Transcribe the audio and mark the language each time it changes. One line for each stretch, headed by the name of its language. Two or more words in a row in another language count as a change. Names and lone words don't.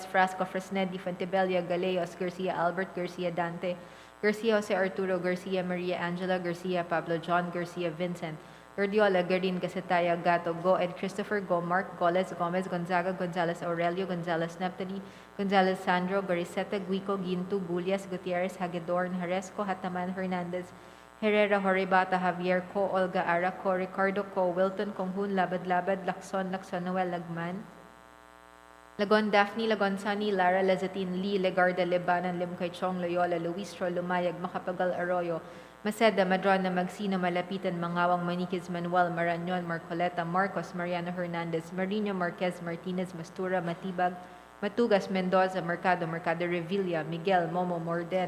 English: Frasco, Fresnedi, Fontebella, Galeos, Garcia, Albert, Garcia, Dante, Garcia, Jose Arturo, Garcia, Maria Angela, Garcia, Pablo John, Garcia, Vincent, Gordiola, Garin, Gasataya, Gato, Go, Ed Christopher, Go, Mark, Goles, Gomez, Gonzaga, Gonzalez, Aurelio, Gonzalez, Neptali, Gonzalez, Sandro, Gariseta, Guico, Gintu, Gulias, Gutierrez, Hagedorn, Haresco, Hataman, Hernandez, Herrera, Horebata, Javier, Co, Olga, Ara, Co, Ricardo, Co, Wilton, Konghun, Labad, Labad, Lacson, Noel, Lagman, Lagon Daphne, Lagon Sunny, Lara Lazatin, Lee, Legarda, Lebanon, Limkay Chong, Loyola, Luistro, Lumayag, Macapagal, Arroyo, Maceda, Madrona, Magsino, Malapitan, Mangawang, Maniquez, Manuel, Marañon, Marcoleta, Marcos, Mariano Hernandez, Marino, Marquez, Martinez, Mastura, Matibag, Matugas, Mendoza, Mercado, Mercado Revilla, Miguel, Momo, Morden,